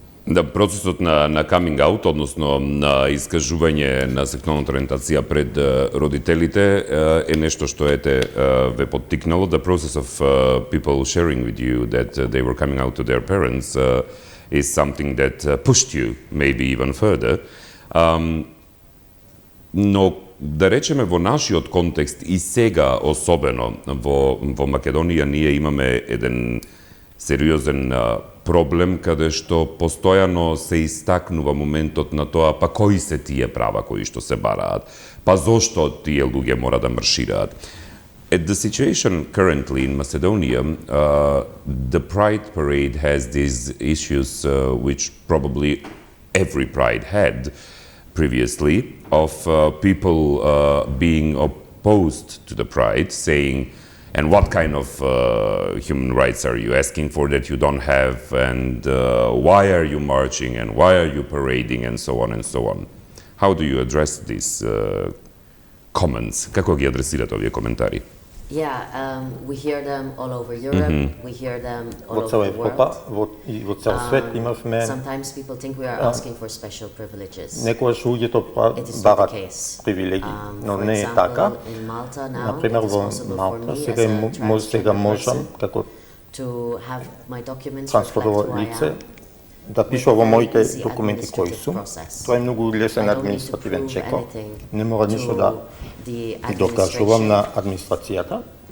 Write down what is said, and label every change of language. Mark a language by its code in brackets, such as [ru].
[mk] Да, процесот на coming out, односно на искажување на сексуалната ориентација пред родителите е нешто што ве поттикнало. [en] The process of people sharing with you that they were coming out to their parents is something that pushed you maybe even further. [mk] Но да речеме во нашиот контекст и сега особено во Македонија ние имаме еден сериозен проблем каде што постојано се истакнува моментот на тоа па кои се тие права кои што се бараат, па зошто тие луѓе мора да маршираат. [en] At the situation currently in Macedonia, the Pride Parade has these issues which probably every Pride had previously, of people being opposed to the Pride, saying, and what kind of human rights are you asking for that you don't have, and why are you marching, and why are you parading, and so on and so on. How do you address these comments? [mk] Како ги адресирате овие коментари? [en] Yeah, we hear them all over Europe, we hear them all over the world. Sometimes people think we are asking for special privileges. It is not the case. For example, in Malta now, it is possible for me as a transgender person to have my documents reflect who I am. [mk] Да пиша во моите документи кои сум. Тоа е многу лесен административен чекор. Не мора ништо да докажувам на администрацијата.